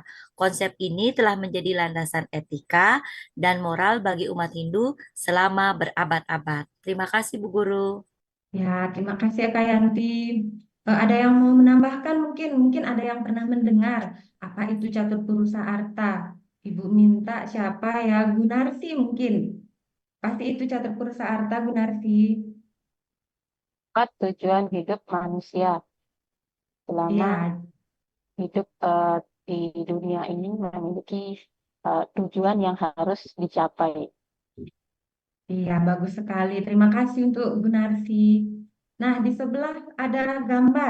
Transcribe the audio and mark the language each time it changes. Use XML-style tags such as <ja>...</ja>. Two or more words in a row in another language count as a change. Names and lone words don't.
<id>Konsep ini telah menjadi landasan etika dan moral bagi umat Hindu selama berabad-abad. Terima kasih Bu Guru. Ya, terima kasih Eka Yanti. Ada yang mau menambahkan mungkin? Mungkin ada yang pernah mendengar apa itu catur purusa arta. Ibu minta siapa ya? Gunarsi mungkin. Pasti itu catur purusa arta Gunarsi. 4 tujuan hidup manusia selama Ya, hidup di dunia ini memiliki tujuan yang harus dicapai. iya bagus sekali. Terima kasih untuk Gunarsi. Nah, di sebelah ada gambar.</id>